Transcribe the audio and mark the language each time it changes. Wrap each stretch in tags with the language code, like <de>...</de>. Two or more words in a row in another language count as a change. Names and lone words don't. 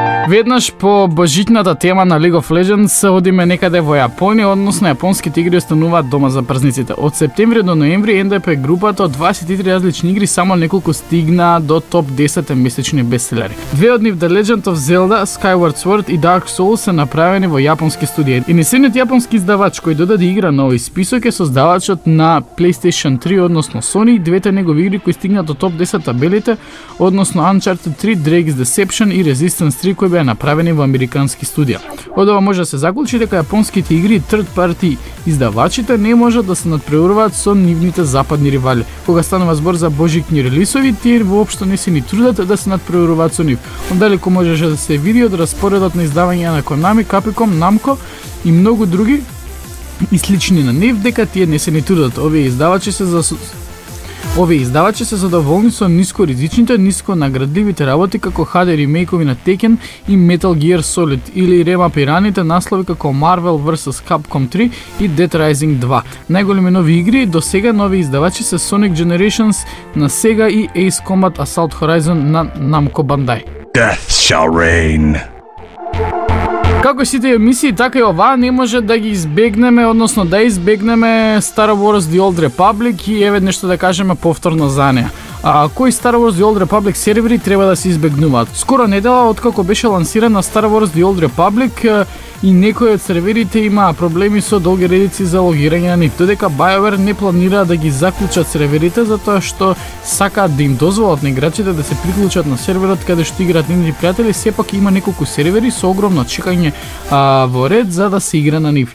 <mk>Веднаш по божитната тема на League of Legends одиме некаде во Јапонија, односно јапонските игри остануваат дома за празниците. Од септември до ноември НДП групата од 23 различни игри само неколку стигна до топ 10 месечни бестселери. Две од нив The Legend of Zelda, Skyward Sword и Dark Souls се направени во јапонски студија. Иницијативниот јапонски издавач кој додаде игра на овој список е создавачот на PlayStation 3, односно Sony, двете негови игри кои стигнат до топ 10 табелите, односно Uncharted 3, Drake's Deception и Resistance 3 кои беа направени во американски студија. Од ова може да се заклучи дека јапонските игри и</mk> <en>third party</en> <mk>издавачите не можат да се надпреваруваат со нивните западни ривали. Кога станува збор за божикни релисови, тие воопшто не се ни трудат да се надпреваруваат со нив. Ондалеку можеше да се види од распоредот на издавање на Konami, Capcom, Namco и многу други и слични на нив дека тие не се ни трудат. Овие издавачи се задоволни со нискоризичните, нисконаградливите работи како HD ремейкови на Tekken и Metal Gear Solid или ремапираните наслови како Marvel vs Capcom 3 и Dead Rising 2. Најголеми нови игри до сега нови издавачи се Sonic Generations на Sega и Ace Combat Assault Horizon на Namco Bandai.</mk> <en>Death shall reign.</en> <mk>Како сите емисии, така и оваа не може да ги избегнеме, односно да избегнеме Star Wars The Old Republic и еве нешто да кажеме повторно за неа. Кои Star Wars The Old Republic сервери треба да се избегнуваат? Скоро недела откако беше лансирана Star Wars The Old Republic и некои од серверите имаа проблеми со долги редици за логирање на нив, додека BioWare не планира да ги заклучат серверите затоа што сакаат да им дозволат на играчите да се приклучат на серверот каде што играат нивни пријатели, сепак има неколку сервери со огромно чекање во ред за да се игра на нив.</mk>